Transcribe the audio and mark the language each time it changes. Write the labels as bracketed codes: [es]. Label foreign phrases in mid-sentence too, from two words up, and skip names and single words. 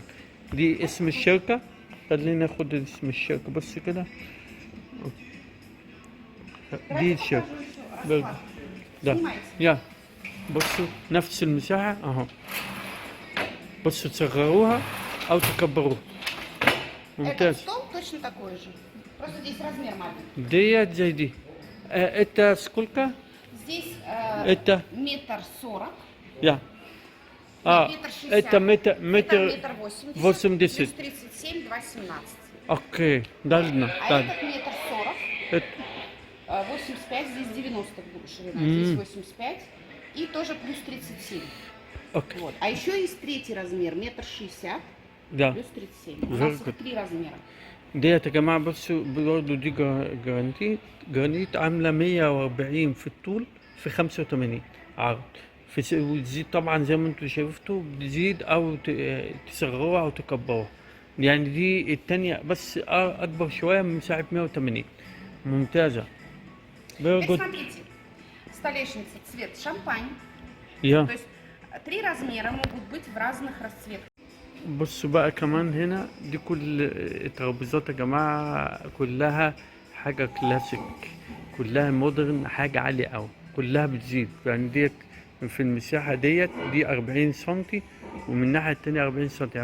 [ar] دي اسم الشركة، خلينا ناخد اسم الشركة. بص كده، دي الشركة برضه ده، يا بصوا نفس المساحة اهو، بصوا تصغروها او تكبروها، [ru] Этот [ar] ممتاز. [ru] стол точно такой же. Просто здесь размер маленький. [ar] ديت زي دي. [ru] это сколько؟ Здесь Это метр сорок. [ar] يا [ru] Нет, метр шестьдесят. это Это метр метр 80. 80. Плюс 37, 2,17. [ar] اوكي، دالنا [ru] А [ar] دال. [ru] этот метр 40. 85, здесь 90 ширина, Мгм. здесь 85 и тоже плюс 37. [ar] اوكي. [ru] Вот. А еще есть третий размер, метр шестьдесят, [ar] ده [ru] плюс 37. У [en] Very [ru] нас [en] good. [ru] их 3 размера. [ar] ديت يا جماعة بصوا برضه دي جرانيت. جرانيت عاملة 140 في الطول في 85 عرض. وتزيد طبعا زي ما انتوا شايفتوا، بتزيد او تصغروها او تكبروها. يعني دي التانية بس اكبر شوية من مساحة 180. ممتازة. [en] Very [ru] Теперь [en] good. [ru] смотрите, столешница цвет шампань. [ar] يا [ru] То есть 3 размера могут быть в разных расцветках. [ar] بصوا بقى كمان هنا دي كل الترابيزات يا جماعة كلها حاجة كلاسيك، كلها مودرن، حاجة عالية أوي، كلها بتزيد. يعني ديت في المساحة دي 40 سنتي، ومن الناحية التانية 40 سنتي.